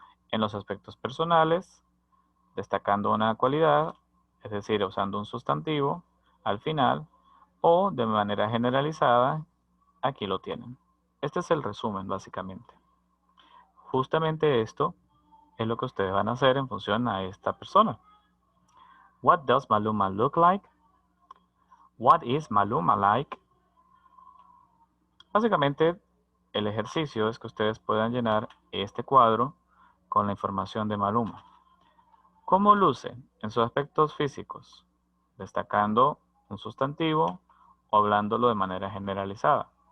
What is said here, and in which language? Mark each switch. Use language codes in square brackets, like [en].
[es] En los aspectos personales, destacando una cualidad, es decir, usando un sustantivo al final, o de manera generalizada, aquí lo tienen. Este es el resumen, básicamente. Justamente esto es lo que ustedes van a hacer en función a esta persona. [en] What does Maluma look like? What is Maluma like? [es] Básicamente, el ejercicio es que ustedes puedan llenar este cuadro con la información de Maluma. ¿Cómo luce en sus aspectos físicos? Destacando un sustantivo o hablándolo de manera generalizada.